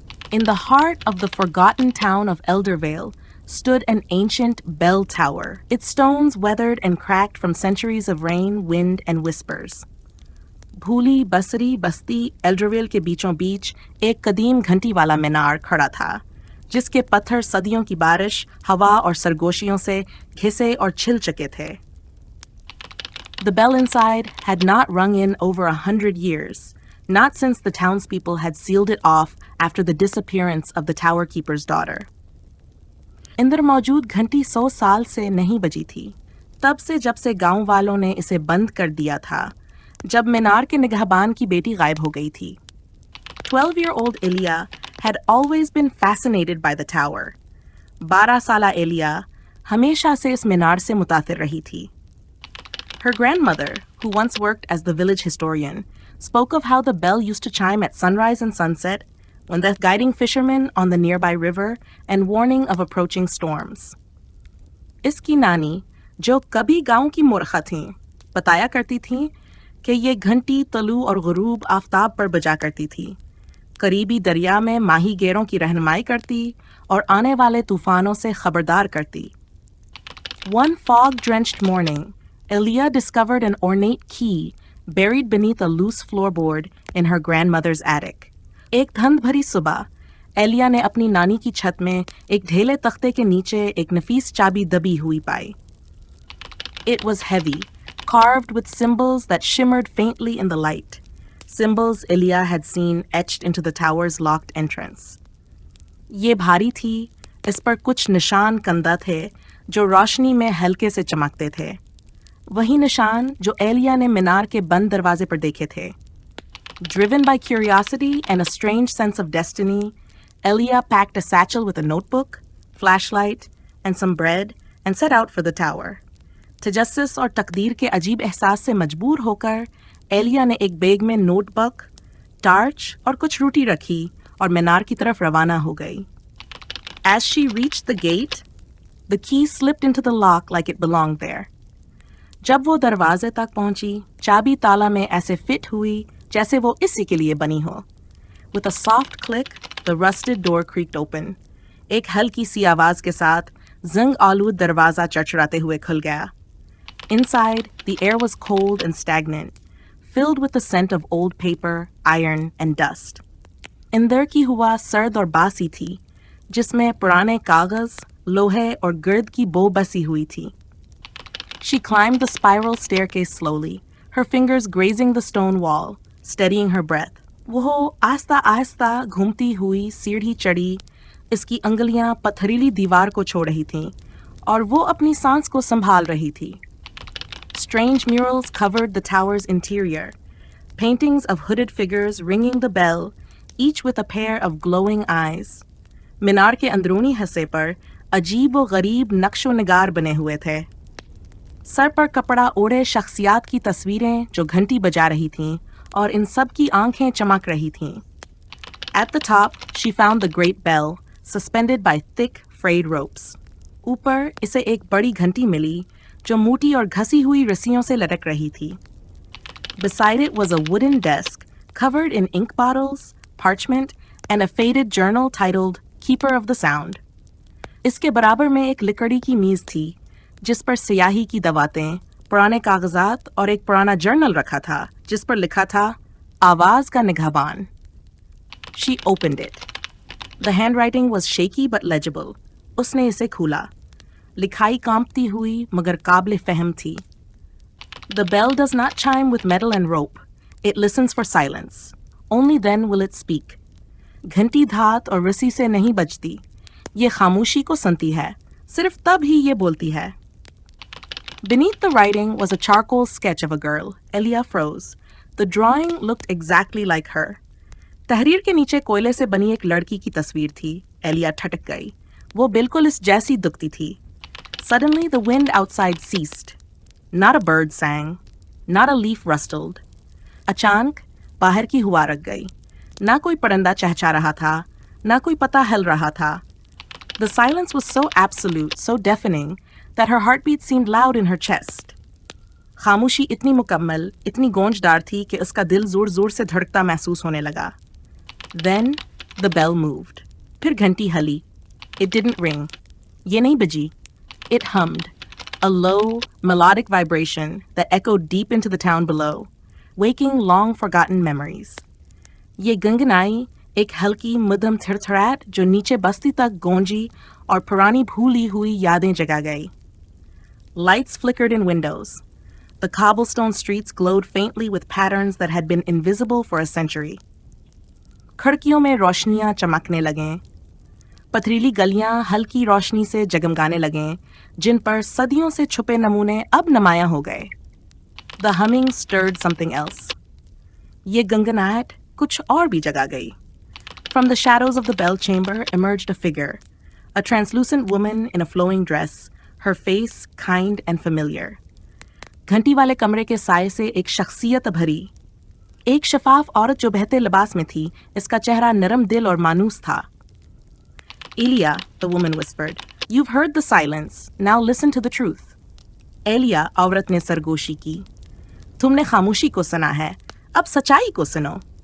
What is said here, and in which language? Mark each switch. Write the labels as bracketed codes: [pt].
[en] In the heart of the forgotten town of Eldervale stood an ancient bell tower, its stones weathered and cracked from centuries of rain, wind, and whispers. [hi] भूली बसरी बस्ती एल्डरवेल के बीचों बीच एक कदीम घंटी वाला मीनार खड़ा था, जिसके पत्थर सदियों की बारिश, हवा और सरगोशियों से घिसे और छिल चुके थे. [en] The bell inside had not rung in over 100 years, not since the townspeople had sealed it off after the disappearance of the tower keeper's daughter. [hi] अंदर मौजूद घंटी 100 साल से नहीं बजी थी, तब से जब से गांव वालों ने इसे बंद कर दिया था, जब मीनार के निगहबान की बेटी गायब हो गई थी. [en] 12-year-old Elia had always been fascinated by the tower. [hi] 12 साला एलिया हमेशा से इस मीनार से मुतासिर रही थी. [en] Her grandmother, who once worked as the village historian, spoke of how the bell used to chime at sunrise and sunset, when thus guiding fishermen on the nearby river and warning of approaching storms. [hi] इसकी नानी, जो कभी गांव की मूर्खा थीं, बताया करती थीं कि ये घंटी तलू और गुरूब आफताब पर बजा करती थी, करीबी दरिया में माही गेरों की रहनुमाई करती और आने वाले तूफानों से खबरदार करती. [en] One fog-drenched morning, Elia discovered an ornate key buried beneath a loose floorboard in her grandmother's attic. [hi] एक धुंध भरी सुबह, एलिया ने अपनी नानी की छत में एक ढेले तख्ते के नीचे एक नफीस चाबी दबी हुई पाई. [en] It was heavy, carved with symbols that shimmered faintly in the light. Symbols Elia had seen etched into the tower's locked entrance. [hi] ये भारी थी, इस पर कुछ निशान कंदा थे जो रोशनी में हल्के से चमकते थे. वही निशान जो एलिया ने मीनार के बंद दरवाजे पर देखे थे. [en] Driven by curiosity and a strange sense of destiny, Elia packed a satchel with a notebook, flashlight, and some bread and set out for the tower. [hi] तजस्सुस और तकदीर के अजीब एहसास से मजबूर होकर एलिया ने एक बैग में नोटबुक, टार्च और कुछ रोटी रखी और मीनार की तरफ रवाना हो गई. [en] As she reached the gate, the key slipped into the lock like it belonged there. [hi] जब वो दरवाजे तक पहुंची, चाबी ताला में ऐसे फिट हुई जैसे वो इसी के लिए बनी हो. [en] With a soft click, the rusted door creaked open. [hi] एक हल्की सी आवाज के साथ जंग आलूद दरवाजा चरचराते हुए खुल गया. [en] Inside, the air was cold and stagnant, filled with the scent of old paper, iron, and dust. [hi] अंदर की हवा सर्द और बासी थी, जिसमें पुराने कागज, लोहे और गर्द की बो बसी हुई थी. [en] She climbed the spiral staircase slowly, her fingers grazing the stone wall, steadying her breath. [hi] वो आस्ता आस्ता घूमती हुई सीढ़ी चढ़ी, इसकी अंगुलियां पथरीली दीवार को छू रही थीं, और वो अपनी सांस को संभाल रही थी. [en] Strange murals covered the tower's interior, paintings of hooded figures ringing the bell, each with a pair of glowing eyes. [hi] मीनार के अंदरूनी हिस्से पर अजीब व गरीब नक्शो निगार बने हुए थे. सर पर कपड़ा ओढ़े शख्सियात की तस्वीरें जो घंटी बजा रही थीं, और इन सब की आंखें चमक रही थीं. [en] At the top, she found the great bell, suspended by thick, frayed ropes. [hi] ऊपर इसे एक बड़ी घंटी मिली जो मोटी और घसी हुई रस्सियों से लटक रही थी. [en] Beside it was a wooden desk covered in ink bottles, parchment, and a faded journal titled Keeper of the Sound. [hi] इसके बराबर में एक लकड़ी की मेज थी, जिस पर स्याही की दवातें, पुराने कागजात और एक पुराना जर्नल रखा था, जिस पर लिखा था आवाज का निगहबान. [en] She opened it. The handwriting was shaky but legible. [hi] उसने इसे खोला. लिखाई कांपती हुई मगर काबिल फहम थी. [en] The bell does not chime with metal and rope. It listens for silence. Only then will it speak. [hi] घंटी धात और रस्सी से नहीं बजती. ये खामोशी को सुनती है. सिर्फ तब ही ये बोलती है. [en] Beneath the writing was a charcoal sketch of a girl. Elia froze. The drawing looked exactly like her. [hi] तहरीर के नीचे कोयले से बनी एक लड़की की तस्वीर थी. एलिया ठटक गई. वो बिल्कुल इस जैसी दिखती थी. [en] Suddenly the wind outside ceased. Not a bird sang. Not a leaf rustled. [hi] अचानक बाहर की हवा रुक गई. ना कोई परिंदा चहचहा रहा था, ना कोई पता हिल रहा था. [en] The silence was so absolute, so deafening, that her heartbeat seemed loud in her chest. [hi] खामोशी इतनी मुकम्मल, इतनी गूंजदार थी कि उसका दिल जोर जोर से धड़कता महसूस होने लगा. [en] Then the bell moved. [hi] फिर घंटी हली. [en] It didn't ring. [hi] ये नहीं बजी. [en] It hummed, a low, melodic vibration that echoed deep into the town below, waking long-forgotten memories. [hi] ये गुनगुनाई एक हल्की मध्यम थरथराहट जो नीचे बस्ती तक गूंजी और पुरानी भूली हुई यादें जगा गई. [en] Lights flickered in windows. The cobblestone streets glowed faintly with patterns that had been invisible for a century. [hi] खिड़कियों में रोशनियां चमकने लगें. पथरीली गलियां हल्की रोशनी से जगमगाने लगें, जिन पर सदियों से छुपे नमूने अब नुमायां हो गए. [en] The humming stirred something else. [hi] ये गुनगुनाहट कुछ और भी जगा गई. [en] From the shadows of the bell chamber emerged a figure, a translucent woman in a flowing dress, her face kind and familiar. [hi] घंटी वाले कमरे के साए से एक शख्सियत भरी, एक शफाफ औरत जो बहते लिबास में थी, इसका चेहरा नरम दिल और मानूस था. [en] Elia, the woman whispered, you've heard the silence, now listen to the truth. [hi] Elia, औरत ने सरगोशी की. तुमने खामोशी को सुना है, अब सच्चाई को सुनो.